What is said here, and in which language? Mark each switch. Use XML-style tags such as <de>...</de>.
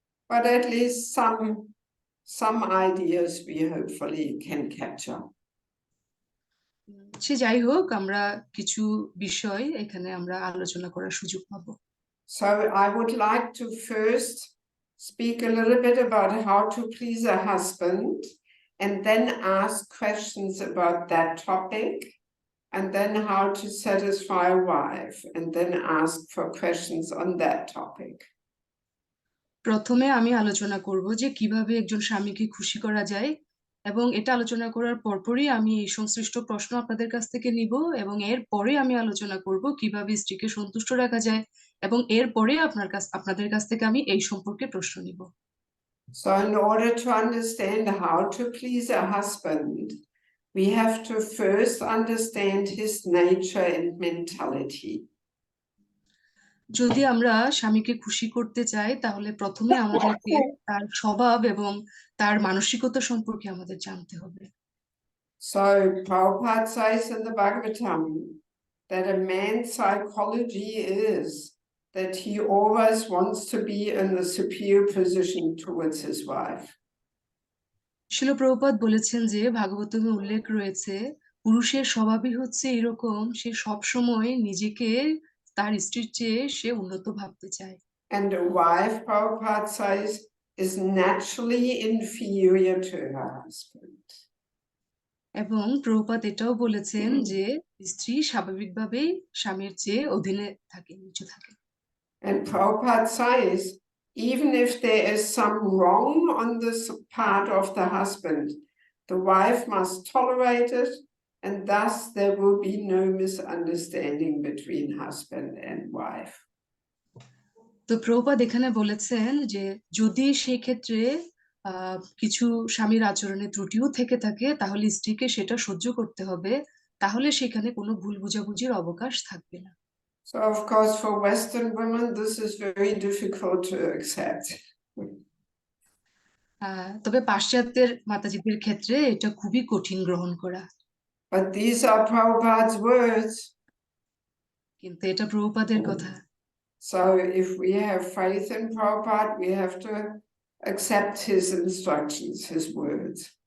<en>But at least some ideas we hopefully can capture.</en> <bn>সে যাই হোক, আমরা কিছু বিষয় এখানে আমরা আলোচনা করার সুযোগ পাবো।</bn> <en>So I would like to first speak a little bit about how to please a husband, and then ask questions about that topic, and then how to satisfy a wife, and then ask for questions on that topic.</en> <bn>প্রথমে আমি আলোচনা করব যে কিভাবে একজন স্বামীকে খুশি করা যায়, এবং এটা আলোচনা করার পরপরই আমি এই সংশ্লিষ্ট প্রশ্ন আপনাদের কাছ থেকে নিব, এবং এরপরে আমি আলোচনা করব কিভাবে স্ত্রীকে সন্তুষ্ট রাখা যায়, এবং এরপরে আপনাদের কাছ থেকে আমি এই সম্পর্কে প্রশ্ন নিব।</bn> <en>So in order to understand how to please a husband, we have to first understand his nature and mentality.</en> <bn>যদি আমরা স্বামীকে খুশি করতে চাই তাহলে প্রথমে আমাদেরকে তার স্বভাব এবং তার মানসিকতা সম্পর্কে আমাদের জানতে হবে।</bn> <en>So Prabhupada says in the Bhagavatam that a man's psychology is that he always wants to be in the superior position towards his wife.</en> <bn>শিল প্রভুপাদ বলেছেন যে ভাগবতমে উল্লেখ রয়েছে, পুরুষের স্বভাবই হচ্ছে এরকম, সে সব সময় নিজেকে তার স্ত্রীর চেয়ে সে উন্নত ভাবতে চায়।</bn> <en>And a wife, Prabhupada says, is naturally inferior to her husband.</en> <bn>এবং প্রভুপাদ এটাও বলেছেন যে স্ত্রী স্বাভাবিকভাবেই স্বামীর চেয়ে অধীনে থাকে, নিচু থাকে।</bn> <en>And Prabhupada says, even if there is some wrong on this part of the husband, the wife must tolerate it, and thus there will be no misunderstanding between husband and wife.</en> <bn>তো প্রভুপাদ এখানে বলেছেন যে যদি সেই ক্ষেত্রে কিছু স্বামীর আচরণে ত্রুটিও থেকে থাকে তাহলে স্ত্রীকে সেটা সহ্য করতে হবে, তাহলে সেখানে কোনো ভুল বোঝাবুঝির অবকাশ থাকবে না।</bn> <en>So of course for Western women this is very difficult to accept.</en> <bn>তবে পাশ্চাত্যের মাতাজিদের ক্ষেত্রে এটা খুবই কঠিন গ্রহণ করা।</bn> <en>But these are Prabhupada's words.</en> <bn>কিন্তু এটা প্রভুপাদের কথা।</bn> <en>So if we have faith in Prabhupada, we have to accept his instructions, his words.</en>